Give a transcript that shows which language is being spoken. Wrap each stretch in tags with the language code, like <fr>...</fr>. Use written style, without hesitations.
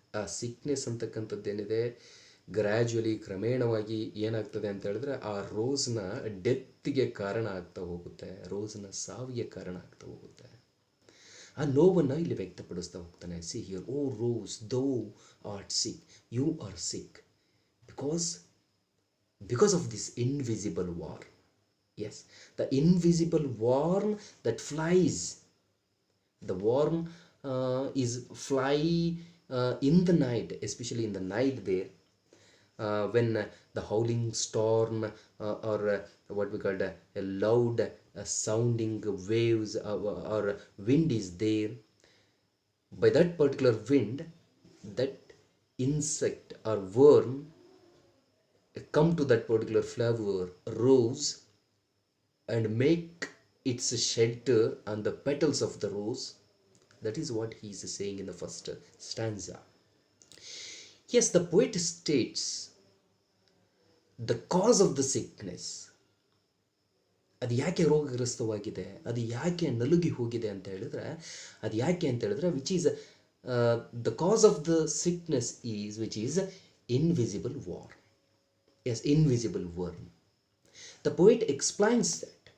<kn>ಆ sickness ಅಂತಕ್ಕಂಥದ್ದೇನಿದೆ gradually, ಕ್ರಮೇಣವಾಗಿ ಏನಾಗ್ತದೆ ಅಂತ ಹೇಳಿದ್ರೆ ಆ ರೋಸ್ನ ಡೆತ್ಗೆ ಕಾರಣ ಆಗ್ತಾ ಹೋಗುತ್ತೆ, ರೋಸ್ನ ಸಾವಿಗೆ ಕಾರಣ ಆಗ್ತಾ ಹೋಗುತ್ತೆ. ಆ ನೋವನ್ನು ಇಲ್ಲಿ ವ್ಯಕ್ತಪಡಿಸ್ತಾ ಹೋಗ್ತಾನೆ.</kn> <en>See here, O rose, thou art sick, you are sick because of this invisible worm. Yes, the invisible worm that flies, the worm is fly in the night, especially in the night there, when the howling storm or what we call a loud sounding waves or wind is there. By that particular wind, that insect or worm come to that particular flower rose and make its shelter on the petals of the rose. That is what he is saying in the first stanza. Yes, the poet states the cause of the sickness.</en> <kn>ಅದು ಯಾಕೆ ರೋಗಗ್ರಸ್ತವಾಗಿದೆ, ಅದು ಯಾಕೆ ನಲುಗಿ ಹೋಗಿದೆ ಅಂತ ಹೇಳಿದ್ರೆ, ಅದು ಯಾಕೆ ಅಂತ ಹೇಳಿದ್ರೆ</kn> <en>Which is the cause of the sickness is which is invisible war. Yes, invisible worm. The poet explains that.</en>